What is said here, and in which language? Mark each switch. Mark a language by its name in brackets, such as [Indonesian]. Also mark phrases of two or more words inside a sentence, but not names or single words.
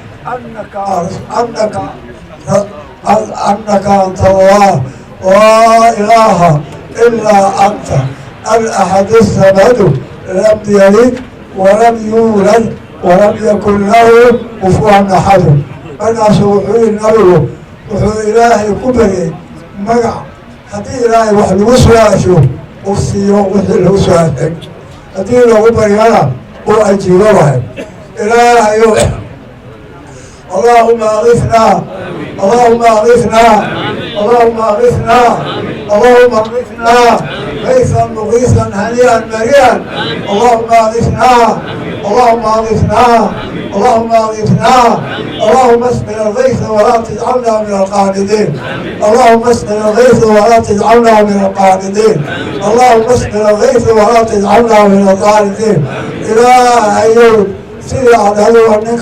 [Arabic] أنك أنت الله لا إله إلا أنت الأحد الصمد لم يلد ولم يولد ولم يكن له كفوا أحد [Somali] markaasu wuxuu yidhi nabigu wuxuu ilaahay ku baryay magac haddii ilaahay wax lagu su-aasho uu siiyo wixii lagu su-aashay haddii lagu baryana uu ajiibo wahay ilaahayo [Arabic] اللهم أغثنا اللهم أغثنا اللهم أغثنا اللهم أغثنا غيثا مغيثا هنيئا مريئا اللهم أغثنا اللهم أغثنا اللهم أغثنا اللهم اسقنا الغيث ولا تجعلنا من القانطين اللهم اسقنا الغيث ولا تجعلنا من القانطين اللهم اسقنا الغيث ولا تجعلنا من القانطين إلهي [Somali] sidii aad adigo ninka